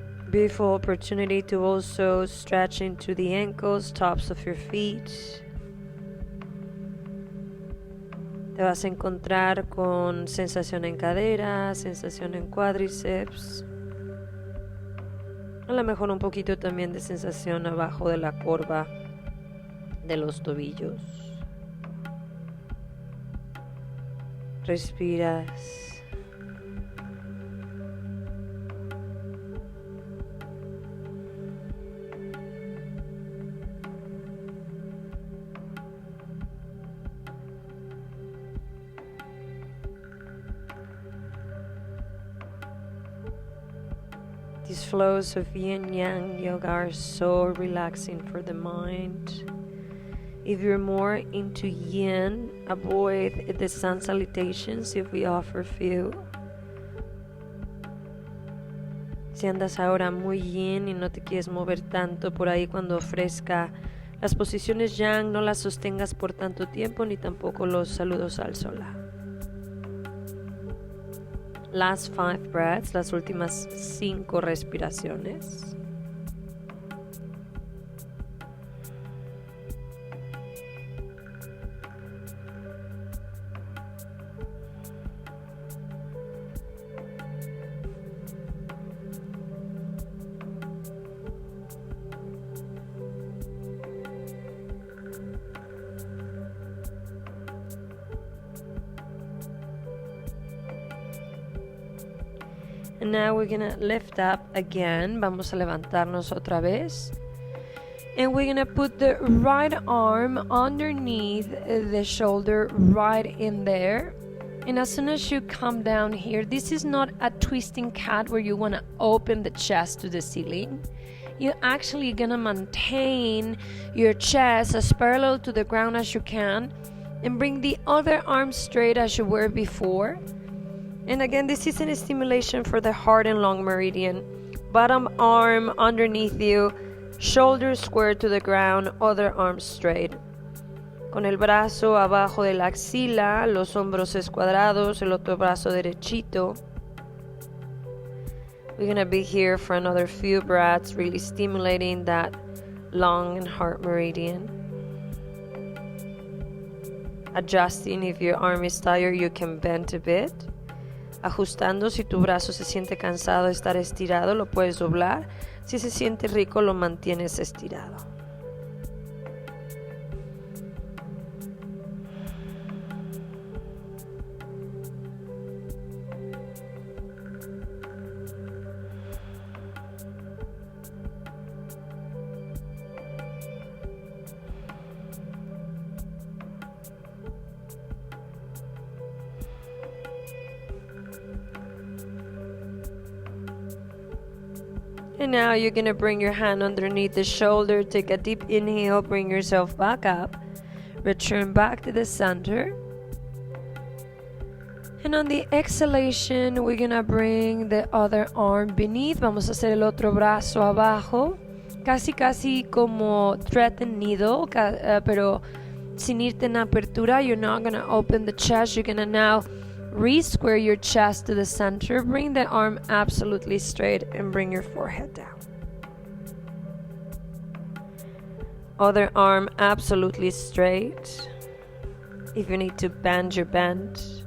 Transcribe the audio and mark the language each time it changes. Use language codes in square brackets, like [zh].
[en] Beautiful opportunity to also stretch into the ankles, tops of your feet. [es] Te vas a encontrar con sensación en cadera, sensación en cuádriceps. A lo mejor un poquito también de sensación abajo de la corva de los tobillos. Respiras. [en] These flows of yin-yang yoga are so relaxing for the mind. If you're more into yin, avoid the sun salutations if we offer few. [es] Si andas ahora muy yin y no te quieres mover tanto por ahí cuando ofrezca las posiciones yang, no las sostengas por tanto tiempo ni tampoco los saludos al sola. [en] Last 5 breaths, [es] las últimas 5 respiraciones. [en] And now we're gonna lift up again. [es] Vamos a levantarnos otra vez. [en] And we're gonna put the right arm underneath the shoulder right in there. And as soon as you come down here, this is not a twisting cat where you wanna open the chest to the ceiling. You're actually gonna maintain your chest as parallel to the ground as you can and bring the other arm straight as you were before. And again, this is a stimulation for the heart and lung meridian. Bottom arm underneath you, shoulders square to the ground, other arm straight. [es] Con el brazo abajo de la axila, los hombros escuadrados, el otro brazo derechito. [en] We're gonna be here for another few breaths, really stimulating that lung and heart meridian. Adjusting if your arm is tired, you can bend a bit. [es] Ajustando, si tu brazo se siente cansado de estar estirado, lo puedes doblar. Si se siente rico, lo mantienes estirado. [en] And now you're going to bring your hand underneath the shoulder, take a deep inhale, bring yourself back up, return back to the center. And on the exhalation, we're going to bring the other arm beneath. [es] Vamos a hacer el otro brazo abajo, casi como [en] thread and needle, [es] pero sin irte en apertura. [en] You're not going to open the chest. You're going to now re-square your chest to the center. Bring the arm absolutely straight and bring your forehead down. Other arm absolutely straight. If you need to bend, you bend.